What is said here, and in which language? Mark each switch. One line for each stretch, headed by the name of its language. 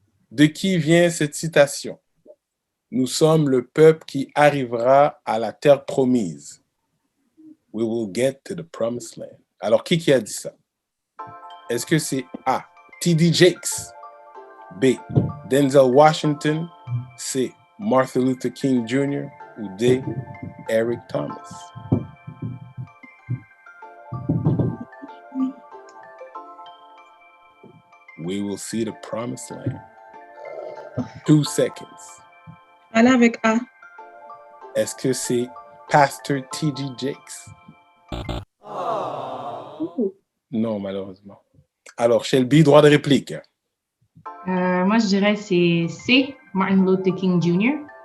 French: De qui vient cette citation? Nous sommes le peuple qui arrivera à la terre promise.
English: We will get to the promised land.
French: Alors, qui a dit ça? Est-ce que c'est A, T.D. Jakes, B, Denzel Washington, C, Martin Luther King Jr. ou D, Eric Thomas?
English: We will see the promised land.
French: 2 seconds. Allez avec A. Est-ce que c'est Pastor T.D. Jakes? Non, malheureusement. Alors, Shelby, droit de réplique. Moi, je dirais c'est C, Martin Luther King Jr.